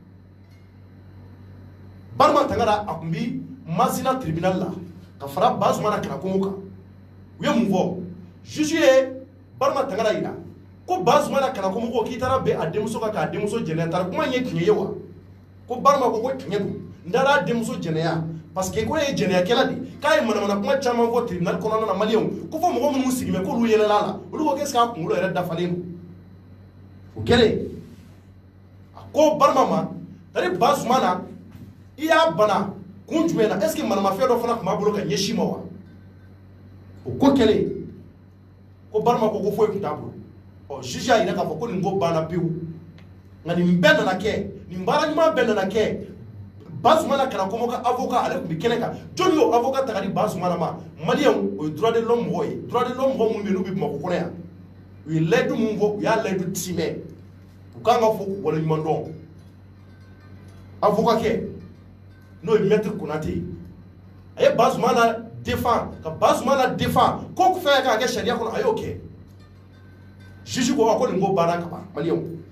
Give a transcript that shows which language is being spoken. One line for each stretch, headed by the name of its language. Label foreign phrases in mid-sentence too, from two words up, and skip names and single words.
Bambara: Barma Tangara a tun bi Masina tribunal la ka fara Bazumana Kanakumo kan u ye mun fɔ juge ye Barma Tangara yira ko Bazumana Kanakumo ko k'i taara bɛn a denmuso kan k'a denmuso jɛnɛya taara kuma in ye tiɲɛ ye wa ko Barma ko tiɲɛ don n taara a denmuso jɛnɛya parce que ko ye jɛnɛyakɛla de k'a ye manamana kuma caman fɔ tribunal kɔnɔna na maliyɛnw ko fɔ mɔgɔ minnu sigi mɛ k'olu yɛlɛla la olu ko
French: qu'est-ce que
Bambara: a kunkolo yɛrɛ dafalen don o kɛlen a ko Barma ma c'est-à-dire Bazumana i y'a bana kun jumɛn na
French: est ce que
Bambara: manamafɛn dɔ fana tun b'a bolo ka ɲɛsin ma wa o ko kɛlen ko Barma ko foyi tun t'a bolo juge y'a yira k'a fɔ ko nin ko banna pewu nka nin bɛɛ nana kɛ nin baara ɲuman bɛɛ nana kɛ Bazumana kana kɔmɔ ka avocat ale tun bɛ kɛnɛ kan jɔnni y'o avocat ta ka di Bazumana ma maliyɛnw o ye
French: droit de l'homme
Bambara: mɔgɔ ye
French: droit de l'homme
Bambara: mɔgɔ minnu bɛ yen n'u bɛ Bamakɔ kɔnɔ yan u ye layidu mun fɔ u y'a layidu timɛ u kan ka fɔ k'u waleɲuman dɔn avocat kɛ n'o ye maître Konate a ye Bazumana défend ka Bazumana défend ko fɛn ka kɛ sariya kɔnɔ a y'o kɛ juge ko nin ko banna ka ban maliyɛnw